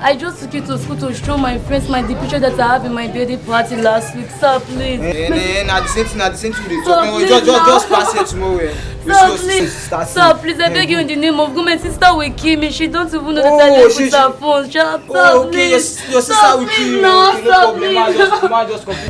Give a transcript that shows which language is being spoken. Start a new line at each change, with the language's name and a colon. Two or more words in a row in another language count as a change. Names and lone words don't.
English: I just took you to school to show my friends the picture that I have in my birthday party last week. Sir, please. Now the same thing. Just pass it tomorrow. Sir, please. Sir, please, I beg you in the name of God. My sister will kill me. She don't even know the time to put her phone. Sir, okay, please. your sister will kill you. No, okay, no problem. Just complete.